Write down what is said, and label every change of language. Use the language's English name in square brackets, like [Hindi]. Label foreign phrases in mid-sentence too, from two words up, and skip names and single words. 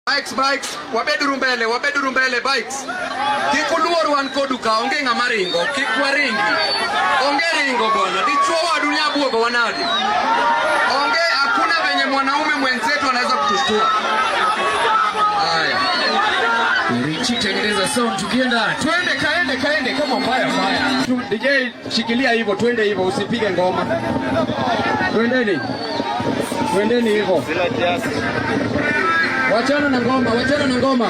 [Luo (Kenya and Tanzania)] Bikes, wabeduru mbele bikes. Kikuluoru wan koduka, onge ng'ama ringo, kikwaringi. Onge ringo bwana, dichuo wa dunia buogo wanadi. Onge, [Swahili] hakuna venye mwanaume mwenzetu anaweza kutushtua. Haya. Richi tengeneza sound tukienda. Kaende kama mbaya. DJ shikilia hivyo, twende hivyo, usipige ngoma. Twendeni hivyo. Wachana na ngoma.